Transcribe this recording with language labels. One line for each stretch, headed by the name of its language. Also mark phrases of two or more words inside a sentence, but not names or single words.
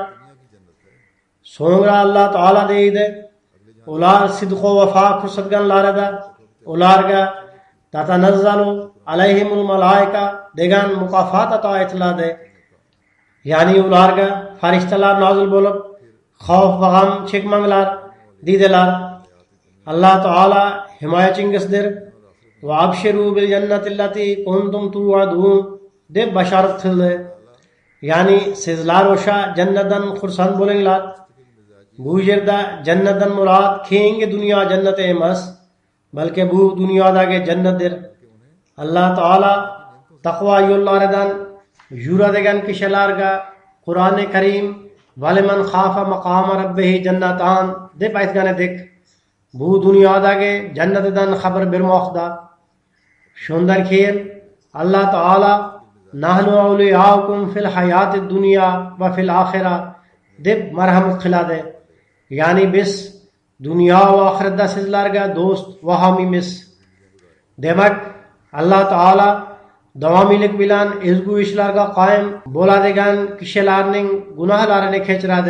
Uzbek: So'ngra Alloh taolo deydi: ular sidq va vafo ko'rsatganlarida ularga
Arabic: تتنزل عليهم الملائكة
Uzbek: degan mukofot ato etiladi. Ya'ni ularga farishtalar nozil bo'lib, xavf va g'am chekmanglar deydilar. Alloh taolo himoyachingizdir.
Arabic: وأبشروا بالجنة التي كنتم توعدون
Uzbek: deb bashorat qildi. Ya'ni sizlar o'sha jannatdan xursand bo'linglar. Bu yerda jannatdan murod keyingi dunyo jannati emas, balki bu dunyodagi jannatdir. Alloh taolo taqvo yo'llaridan yuradigan kishilarga Qur'oni Karim
Arabic: ولمن خاف مقام ربه جنتان
Uzbek: deb aytganidek, bu dunyodagi jannatidan xabar bermoqda. Shundan keyin Alloh taolo
Arabic: نحن أولياؤكم في الحياة الدنيا وفي الآخرة
Uzbek: deb marhamat qiladi. Ya'ni biz dunyo va oxiratda sizlarga do'st va homiymiz. Demak, Alloh taolo davomiylik bilan ezgu ishlarga qoyim bo'ladigan kishilarning gunohlarini kechiradi.